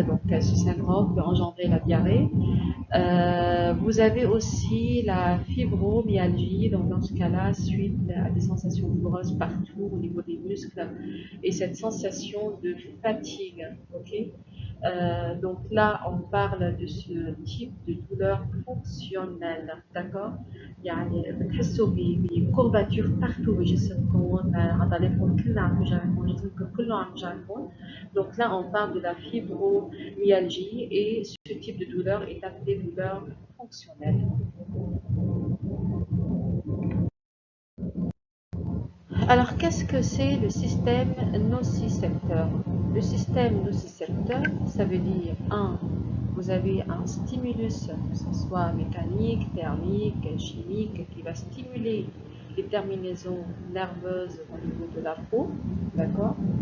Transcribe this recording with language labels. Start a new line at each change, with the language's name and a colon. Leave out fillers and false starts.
French: Donc ce syndrome peut engendrer la diarrhée. Vous avez aussi la fibromyalgie, donc dans ce cas-là, suite à des sensations douloureuses partout au niveau des muscles et cette sensation de fatigue. Okay. Donc là, on parle de ce type de douleur fonctionnelle, d'accord.
Arabic: يعني بتحسوا بكورباتور partout بجسمكم, عضلاتكم كلها عم توجعكم, جسمكم كله عم يوجعكم.
French: Donc là, on parle de la fibromyalgie et ce type de douleur est appelé douleur fonctionnelle. Alors, qu'est-ce que c'est le système nocicepteur? Le système nocicepteur, ça veut dire, vous avez un stimulus, que ce soit mécanique, thermique, chimique, qui va stimuler les terminaisons nerveuses au niveau de la peau, d'accord?